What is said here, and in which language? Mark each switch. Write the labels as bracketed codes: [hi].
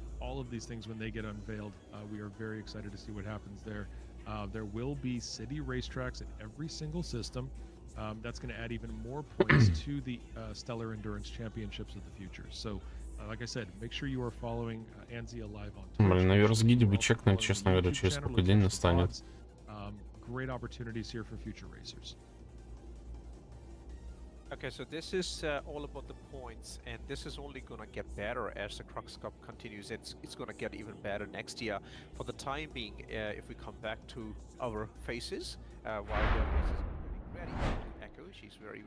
[en] All of these things when they get unveiled, we are very excited to see what happens there. There will be city racetracks in every single system. That's going to add even more points to the Stellar Endurance Championships of the future. So, like I said, make sure you are following ANSI Alive on Twitch. [ru] Блин, на Версгиде бы чекнуть, честно говоря, через сколько день настанет. [en] Great opportunities here for future racers. Okay, so this is all about the points, and this is only gonna get better as the Crux Cup continues. It's gonna get even better next year. For the time being, if we come back to our faces, while the races are getting ready to echo, she's very